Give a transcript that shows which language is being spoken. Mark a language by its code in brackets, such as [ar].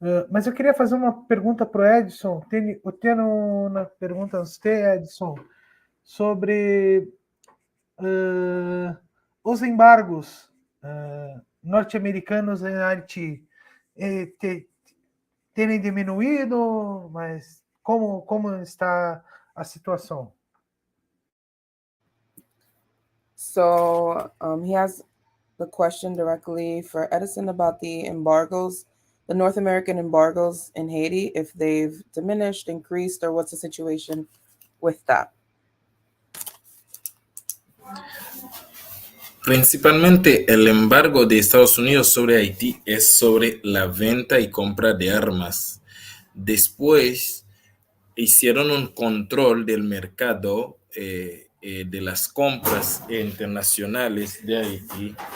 [pt] Mas eu queria fazer uma pergunta para o Edson. Tenho uma pergunta a você, Edson, sobre os embargos norte-americanos em Haiti terem diminuído, mas como está a situação? [en] So he has the question directly for Edison about the embargoes, the North American embargoes in Haiti, if they've diminished, increased, or what's the situation with that? [es] Principalmente el embargo de Estados Unidos sobre Haití es sobre la venta y compra de armas. Después hicieron un control del mercado de las compras internacionales de Haití.